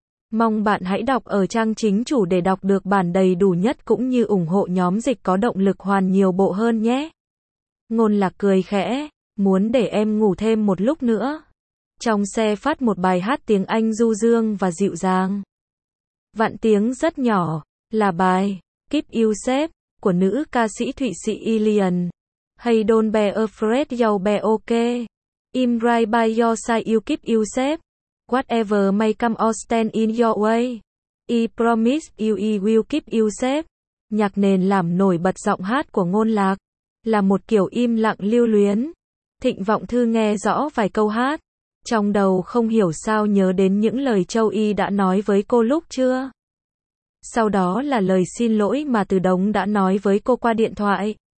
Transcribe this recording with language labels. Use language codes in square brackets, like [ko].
[vi] Mong bạn hãy đọc ở trang chính chủ để đọc được bản đầy đủ nhất cũng như ủng hộ nhóm dịch có động lực hoàn nhiều bộ hơn nhé. Ngôn Lạc cười khẽ, muốn để em ngủ thêm một lúc nữa. Trong xe phát một bài hát tiếng Anh du dương và dịu dàng. Vạn tiếng rất nhỏ, là bài Keep You Safe của nữ ca sĩ Thụy Sĩ Ilian. [en] Hey don't be afraid you'll be okay. I'm right by your side you keep you safe. Whatever may come or stand in your way, I promise you I will keep you safe. [vi] Nhạc nền làm nổi bật giọng hát của Ngôn Lạc, là một kiểu im lặng lưu luyến. Thịnh Vọng Thư nghe rõ vài câu hát, trong đầu không hiểu sao nhớ đến những lời Châu Y đã nói với cô lúc trưa. Sau đó là lời xin lỗi mà Từ Đống đã nói với cô qua điện thoại.